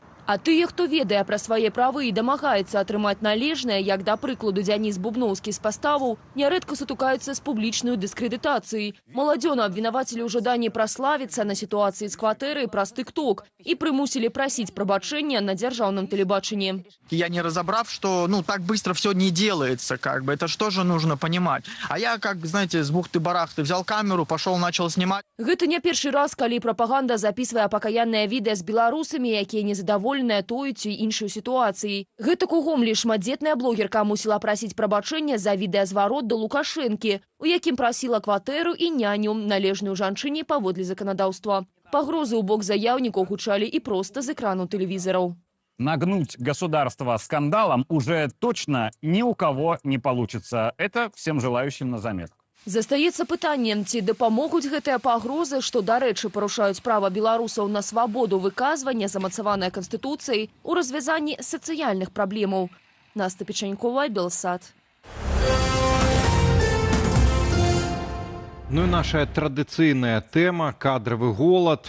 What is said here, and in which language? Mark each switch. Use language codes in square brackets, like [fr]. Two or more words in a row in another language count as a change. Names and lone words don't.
[be] А тыя, хто ведае пра свае правы і дамагаецца атрымаць належнае, як, да прыкладу, Дзяніс Бубноўскі з паставаў, нярэдка сутыкаюцца з публічнай дыскрэдытацыяй. Маладзёна абвінавацілі ў жаданні праславіцца на сітуацыі з кватэры праз тык-ток і прымусілі прасіць прабачэння на дзяржаўным тэлебачанні. [ru] Я не разобрав, что так быстро все не делается, это ж тоже нужно понимать. А я, знаете, с бухты-барахты взял камеру, пошел, начал снимать. [be] Гэта не першы раз, калі прапаганда запісвае пакаянныя відэа з беларусамі, якія незадаволеныя той ці іншай сітуацыяй. Гэта [ru] кругом лишь [be] шматдзетная блогерка мусіла прасіць прабачэння за відэазварот да Лукашэнкі, у якім прасіла кватэру і няню, належную жанчыне паводле заканадаўства. Пагрозы ў бок заяўнікаў гучалі і проста з экрану тэлевізараў. [ru] Нагнуть государство скандалом уже точно ни у кого не получится. Это всем желающим на заметку. [be] Застаецца пытанне, ці дапамогуць гэтыя пагрозы, што, дарэчы, парушаюць права беларусаў на свабоду выказвання, замацаванае Канстытуцыяй, у развязанні сацыяльных праблемаў. Наста Печанькова, Белсат. Ну і наша традыцыйная тэма – кадравы голад.